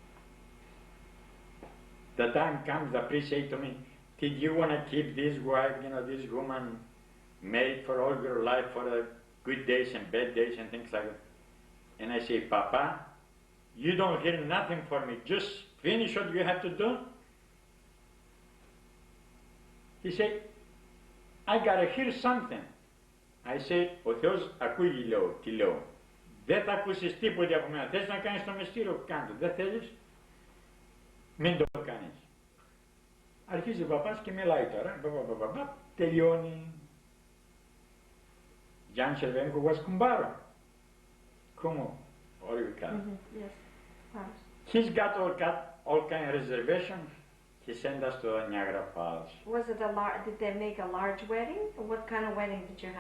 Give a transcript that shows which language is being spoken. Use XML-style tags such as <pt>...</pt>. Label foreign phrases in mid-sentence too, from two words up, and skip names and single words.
<en>The time comes, the priest say to me, did you want to keep this wife, this woman married for all your life, for the good days and bad days and things like that? And I say, Papa, you don't hear nothing from me, just finish what you have to do. He said, I gotta hear something. I said,</en> <el>ο Θεός ακούει τι λέω. Δεν θα ακούσεις τίποτε από μένα. Θες να κάνεις το μυστήριο, κάντο. Δεν θέλεις, μην το κάνεις. Αρχίζει ο παπάς και μιλάει τώρα. Τελειώνει.</el> <en>Gian Cervenko was kumbaro. Como? Or you can. Yes. He's got all kind of reservation. He sent us to Niagara Falls. Was it did they make a large wedding? Or what kind of wedding did you have?</en>